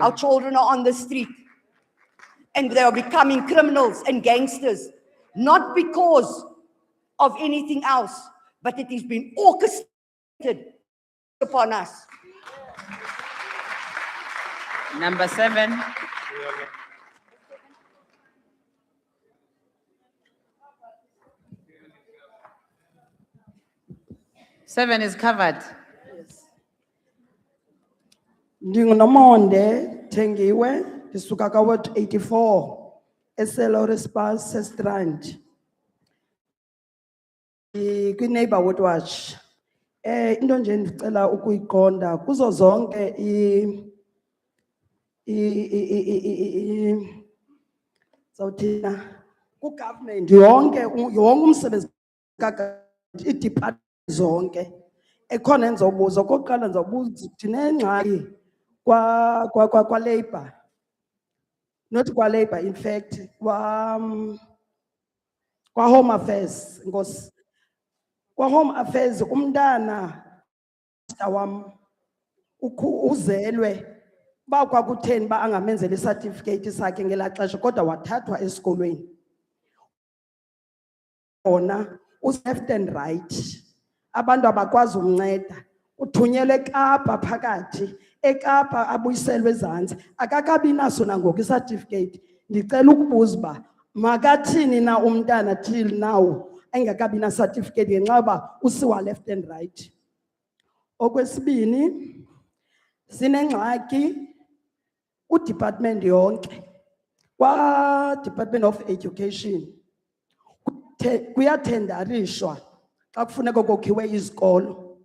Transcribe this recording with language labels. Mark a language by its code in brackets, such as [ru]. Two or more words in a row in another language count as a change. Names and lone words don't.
[en] Our children are on the street and they are becoming criminals and gangsters, not because of anything else, but it has been orchestrated upon us. Number 7. Seven is covered. [xh] Ndingunomonde Thengiwe ndisuka ka ward 84 eSelorespal Sestrand. [en] Kwi neighborhood watch. [xh] Into nje ndicela ukuyiqonda kuzo zonke zawuthina ku government yonke umsebenzi department zonke ekhona enzobuza okokuqala nzobuza dinengxaki kwa labor, not kwa labor, [en] in fact [xh] kwa [en] home affairs. [xh] Ngosi kwa [en] home affairs [xh] umntana wam uzelwe ba kwakutheni ba angamenzela certificate sakhe ngelaa xesha kodwa wathathwa esikolweni ona [en] left and right. [xh] Abantu abakwazi umnceda uthunyelwe eKapa phakathi eKapa abuyiselwe ezantsi akakabi naso nangoku certificate. Ndicela ukubuza uba makathini na umntana [en] till now [xh] engakabi na certificate ngenxa uba usiwa [en] left and right. [xh] Okwesibini sinengxaki udepartment yonke kwa Department of Education kuyathendarishwa xa kufuneka kokhiwe izikolo.